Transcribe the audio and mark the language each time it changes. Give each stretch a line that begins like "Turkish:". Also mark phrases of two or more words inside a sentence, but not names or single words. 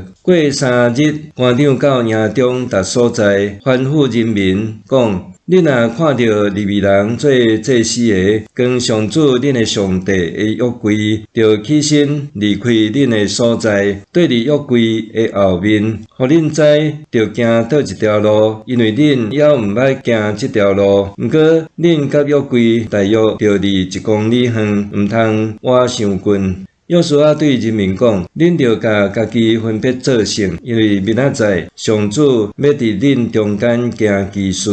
Min Nan Chinese: 过3日，官长到营中逐所在吩咐人民讲：你若看到利未人做祭司的，跟上主恁的上帝的约柜，就起身离开恁的所在，对伫约柜的后面，互恁知着行倒一条路，因为恁还毋捌行这条路。毋过恁甲约柜大约着离1公里远，毋通活伤近。约书亚对人民讲：恁着甲家己分别做成，因为明仔载上主要伫恁中间行奇事。